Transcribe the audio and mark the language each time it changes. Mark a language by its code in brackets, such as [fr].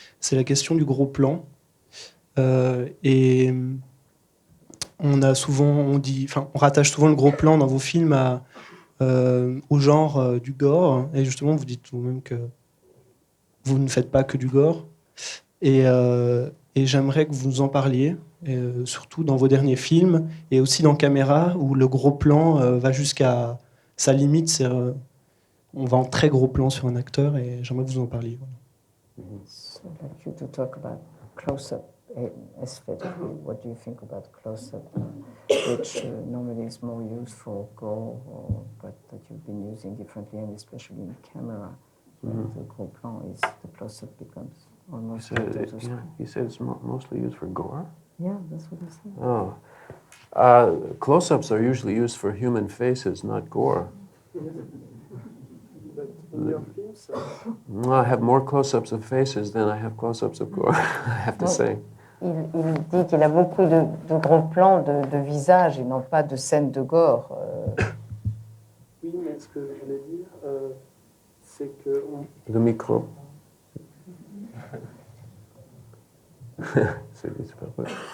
[fr] C'est la question du gros plan. Et on rattache souvent le gros plan dans vos films au genre du gore, et justement vous dites vous-même que vous ne faites pas que du gore. Et j'aimerais que vous nous en parliez, surtout dans vos derniers films, et aussi dans Caméra, où le gros plan va jusqu'à sa limite. On va en très gros plan sur un acteur, et j'aimerais que vous en parliez. [en] So I'd like you to talk about close-up aesthetically. What do you think about close-up, which normally is more used for gore, but that you've been using differently, and especially in Camera. The gros plan is the close-up becomes almost. You said it's mostly used for gore? Yeah, that's what I said. Oh. Close-ups are usually used for human faces, not gore. I have more close-ups of faces than I have close-ups of gore, I have to say. [fr] Il dit qu'il a beaucoup de gros plans de visage et non pas de scènes de gore. Oui, mais ce que je voulais dire, c'est que... Le micro. C'est super cool.